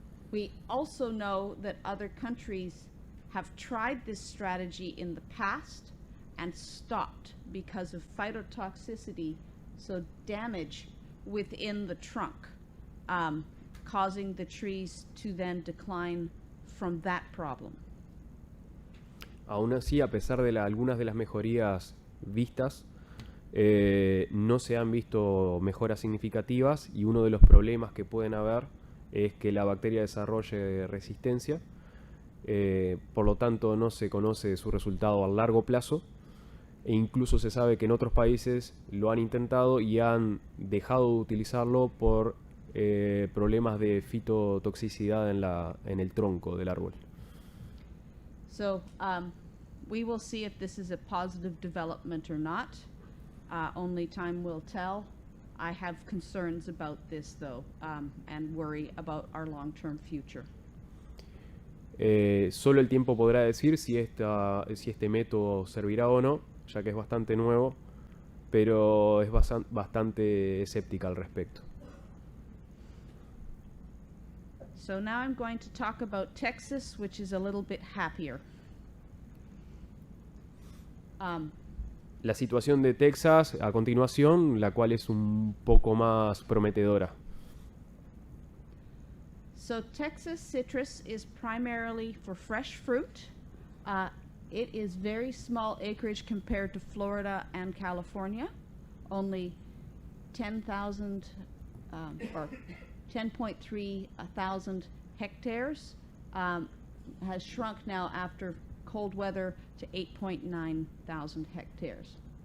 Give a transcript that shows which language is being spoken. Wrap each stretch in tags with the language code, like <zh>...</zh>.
<en>We also know that other countries have tried this strategy in the past and stopped because of phytotoxicity, so damage within the trunk, causing the trees to then decline from that problem.</en> <es>Aún así, a pesar de algunas de las mejorías vistas, no se han visto mejoras significativas, y uno de los problemas que pueden haber es que la bacteria desarrolle resistencia. Por lo tanto, no se conoce su resultado a largo plazo, e incluso se sabe que en otros países lo han intentado y han dejado de utilizarlo por problemas de fitotoxicidad en el tronco del árbol.</es> <en>So we will see if this is a positive development or not. Only time will tell. I have concerns about this though, and worry about our long-term future.</en> <es>Solo el tiempo podrá decir si este método servirá o no, ya que es bastante nuevo, pero es bastante escéptica al respecto.</es> <en>So now I'm going to talk about Texas, which is a little bit happier.</en> <es>La situación de Texas a continuación, la cual es un poco más prometedora.</es> <en>So Texas citrus is primarily for fresh fruit. It is very small acreage compared to Florida and California. Only 10,000 or 10.3 thousand hectares, has shrunk now after cold weather to 8.9 thousand hectares.</en>